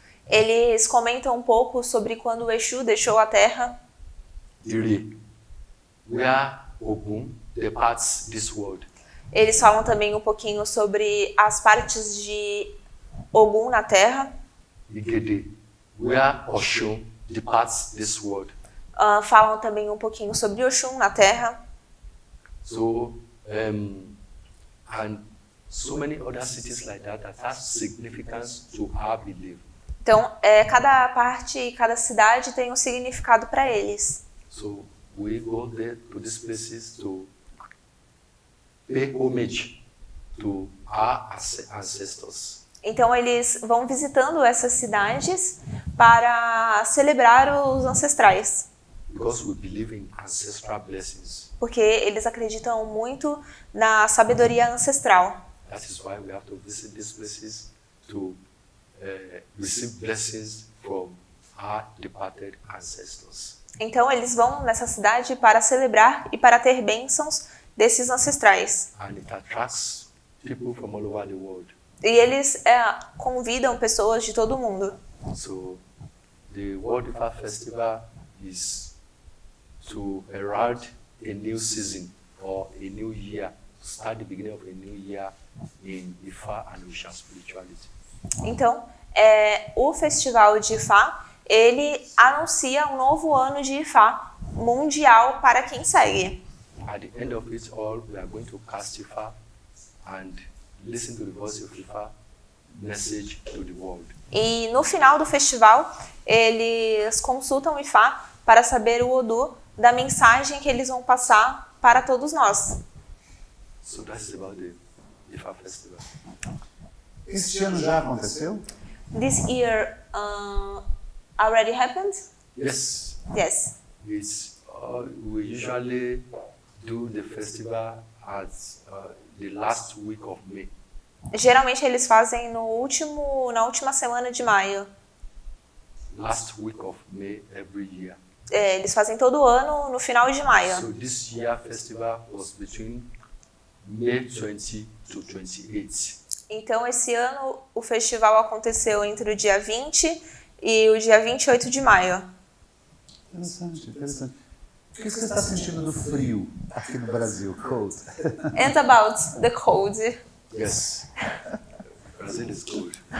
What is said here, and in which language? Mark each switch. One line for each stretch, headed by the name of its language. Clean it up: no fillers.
Portuguese: Eles comentam um pouco sobre quando o Exu deixou a Terra.
English: Ire, where Ogun departs this world.
Portuguese: Eles falam também um pouquinho sobre as partes de Ogum na Terra.
English: Igede, where Oshun departs this world.
Portuguese: Falam também um pouquinho sobre Oxum na Terra.
English: So, and so many other cities like that has significance to our belief.
Portuguese: Então, cada parte e cada cidade tem um significado para eles.
English: So, we go there to these places to pay homage to our ancestors.
Portuguese: Então, eles vão visitando essas cidades para celebrar os ancestrais.
English: Because we believe in ancestral blessings.
Portuguese: Porque eles acreditam muito na sabedoria ancestral.
English: That is why we have to visit these places to receive blessings from our departed ancestors.
Portuguese: Então, eles vão nessa cidade para celebrar e para ter bênçãos desses ancestrais.
English: And it attracts people from all over the world.
Portuguese: E eles convidam pessoas de todo o mundo.
English: So, the World Ifa Festival is to herald a new season or a new year, to start the beginning of a new year in Ifa and Orisha spirituality.
Portuguese: Então, o festival de Ifá, ele anuncia um novo ano de Ifá mundial para quem segue.
English: At the end of it all, we are going to cast Ifa and listen to the voice of Ifa message to the world.
Portuguese: E no final do festival, eles consultam o Ifá para saber o Odu da mensagem que eles vão passar para todos nós.
English: So that's about the Ifa Festival.
Portuguese: Este ano já aconteceu?
English: This year already happened? Yes, Yes. we usually do the festival at the last week of May.
Portuguese: Geralmente eles fazem na última semana de maio.
English: Last week of May every year.
Portuguese: Eles fazem todo ano no final de maio.
English: So this year festival was between May 20 to 28.
Portuguese: Então esse ano o festival aconteceu entre o dia 20 e o dia 28 de maio. Interessante, interessante. O que você está sentindo do frio aqui no Brasil?
English: Cold? And about the cold. Yes, Brazil is cold.